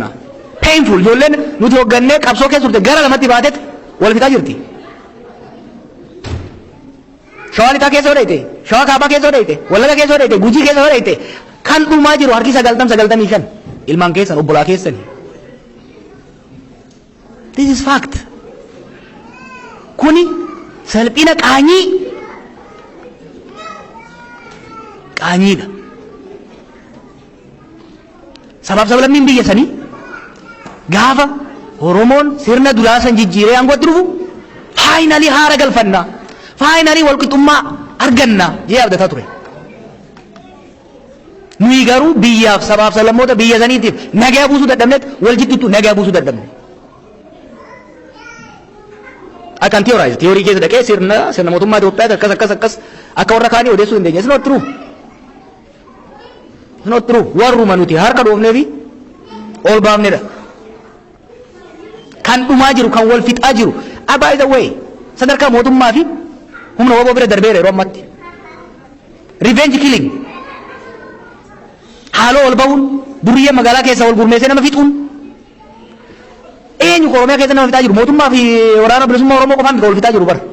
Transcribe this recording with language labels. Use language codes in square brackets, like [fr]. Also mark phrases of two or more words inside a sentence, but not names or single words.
[om] Painful ijoolleen nuti hoggannee qabsoo keessa turte gara lamatti baatetti wal fixaa jirti. Shawaa lixaa keessa hodhayte, shawaa kaabaa keessa hodhayte, wallaga keessa hodhayte, gujii keessa hodhayte kan dhumaa jiru harki 95 ilmaan keessan obbolaa keessani. [en] This is fact. [om] Kuni salphina qaanyiidha. Sabaaf sablammiin biyya sanii gaafa Oromoon sirna duraa san jijjiiree aangootti dhufu faayinalii haara galfannaa, faayinalii walqixxummaa argannaa jee abdataa ture. Nuyi garuu biyyaaf sabaaf sablammoota biyya saniitiif nagaa buusuu dadhabneet wal jiddittu nagaa buusuu dadhabne. Akkan tiyoorii keessa dhaqee sirna mootummaa Itoophiyaa akkas akka warra kaanii odeessuu hin dandeenye. [en] It's not true. It's not true. [om] Warruma nuti harka dhoofnee fi ol baafnedha. Kan dhumaa jiru kan wal fixaa jiru. [en] By the way, [om] sadarkaa mootummaa fi humna waboo bira darbeera yeroo ammatti. [en] Revenge killing. [om] Haaloo ol bahuun duriyyee magaalaa keessa wal gurmeessee nama fixuun. Eenyu Oromiyaa keessa nama fixaa jiru mootummaa fi waraana bilisummaa Oromoo qofaan wal fixaa jiru bara.